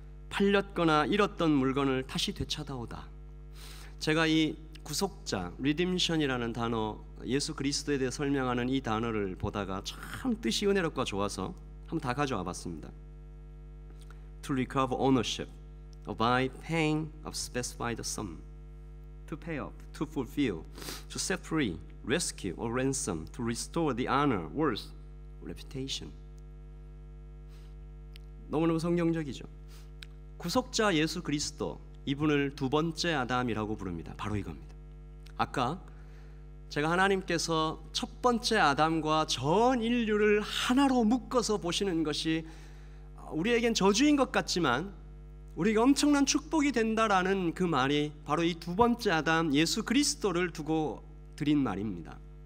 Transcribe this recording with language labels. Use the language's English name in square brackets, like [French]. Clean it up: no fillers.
[Korean] 팔렸거나 잃었던 물건을 다시 되찾아오다. 제가 이 구속자, Redemption이라는 단어, 예수 그리스도에 대해 설명하는 이 단어를 보다가 참 뜻이 은혜롭고 좋아서 한번 다 가져와 봤습니다. [English] To recover ownership by paying a specified sum. To pay off, to fulfill, to set free, rescue or ransom, to restore the honor, worth, reputation. [Korean] 너무너무 성경적이죠. 구속자 예수 그리스도, 이분을 두 번째 아담이라고 부릅니다. 바로 이겁니다. 아까 제가 하나님께서 첫 번째 아담과 전 인류를 하나로 묶어서 보시는 것이 우리에겐 저주인 것 같지만 우리가 엄청난 축복이 된다라는 그 말이 바로 이 두 번째 아담 예수 그리스도를 두고 드린 말입니다.